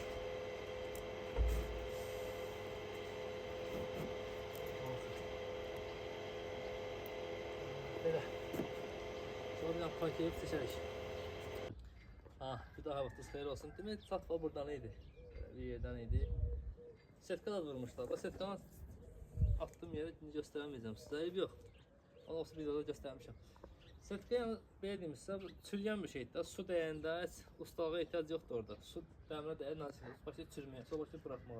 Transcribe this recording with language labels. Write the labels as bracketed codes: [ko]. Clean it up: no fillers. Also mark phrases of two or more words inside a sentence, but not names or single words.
[tr] Böyle. Sonra bir park edip seçeriz. [az] Bir daha vaxtınız xeyir olsun. Demək satma buradan idi. Bir yerdən idi. Setka da vurmuşlar. Bu setkanı attığım yeri göstərməyəcəm sizə. Eyb yox. Onu olsa videoda göstərmişəm. Setka yəni belə deyim sizə, çürüyən bir şeydir. Su dəyəndə heç ustalığa ehtiyac yoxdur orada. Su dəmrə dəyər nasıl başlayır çürüməyə, sonra başlayır buraxmağa.